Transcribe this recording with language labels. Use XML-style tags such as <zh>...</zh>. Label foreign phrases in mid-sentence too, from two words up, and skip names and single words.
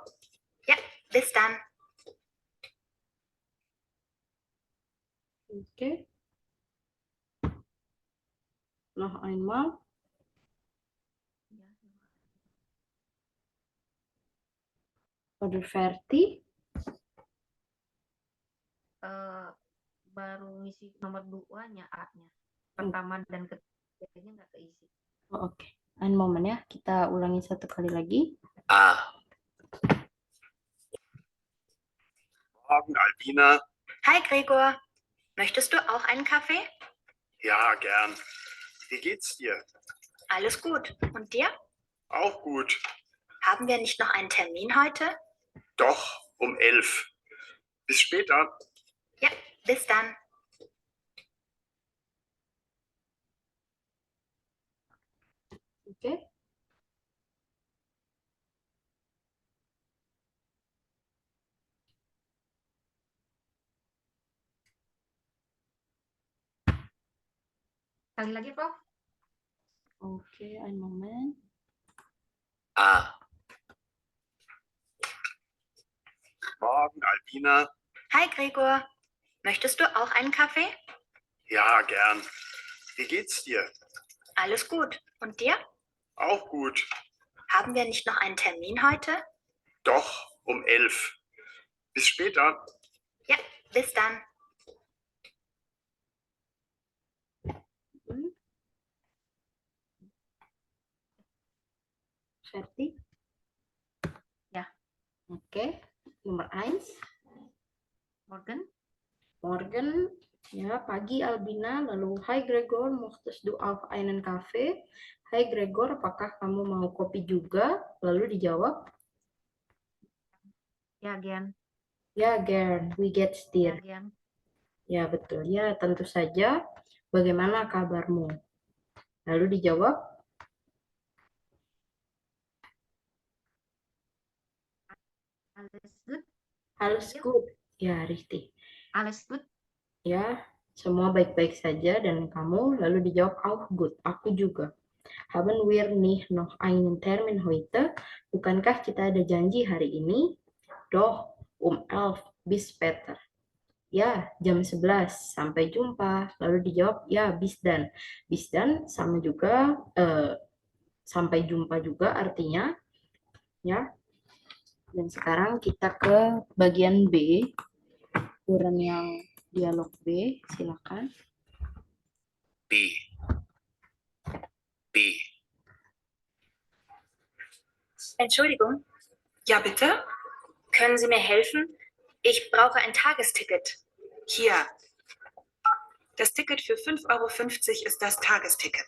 <de>Ja, bis dann.</de> <id>Oke.</id> <de>Noch einmal. Oder fertig.</de> <id>Baru ngisi nomor 2-nya A-nya. Pertama dan ketiganya nggak keisi. Oh, oke.</id> <de>Ein momen</de> <id>ya. Kita ulangi satu kali lagi.</id> <de>A. Morgen, Albina. Hi Gregor, möchtest du auch einen Kaffee? Ja, gern. Wie geht's dir? Alles gut. Und dir? Auch gut. Haben wir nicht noch einen Termin heute? Doch, um 11. Bis später. Ja, bis dann.</de> <id>Oke. Sekali lagi, Prof. Oke,</id> <de>ein momen. A. Morgen, Albina. Hi Gregor, möchtest du auch einen Kaffee? Ja, gern. Wie geht's dir? Alles gut. Und dir? Auch gut. Haben wir nicht noch einen Termin heute? Doch, um 11. Bis später. Ja, bis dann. Fertig?</de> <id>Ya. Oke. Nomor 1.</id> <de>Morgen. Morgen.</de> <id>Ya, pagi Albina. Lalu, Hai Gregor,</id> <de>möchtest du auch einen Kaffee? Hai Gregor,</de> <id>apakah kamu mau kopi juga? Lalu dijawab,</id> <de>Ya, Gian. ya gern, wie geht's Ya, dir? Gian.</de> <id>Ya, betul. Ya, tentu saja. Bagaimana kabarmu? Lalu dijawab,</id> <de>Alles gut. alles gut. Ya, richtig. Alles gut.</de> <id>Ya, semua baik-baik saja dan kamu? Lalu dijawab,</id> <de>auch gut.</de> <id>Aku juga.</id> <de>Haben wir nicht noch einen Termin heute?</de> <id>Bukankah kita ada janji hari ini?</id> <de>Doch, um 11 bis später.</de> <id>Ya, jam 11. Sampai jumpa. Lalu dijawab, ya,</id> <de>bis dan. Bis dan</de> <id>sama juga, sampai jumpa juga artinya. Ya. Dan sekarang kita ke bagian B. Ukuran yang dialog B, silakan.</id> <de>B. B. Entschuldigung. Ja, bitte? Können Sie mir helfen? Ich brauche ein Tagesticket. Hier. Das Ticket für 5,50 € ist das Tagesticket.</de>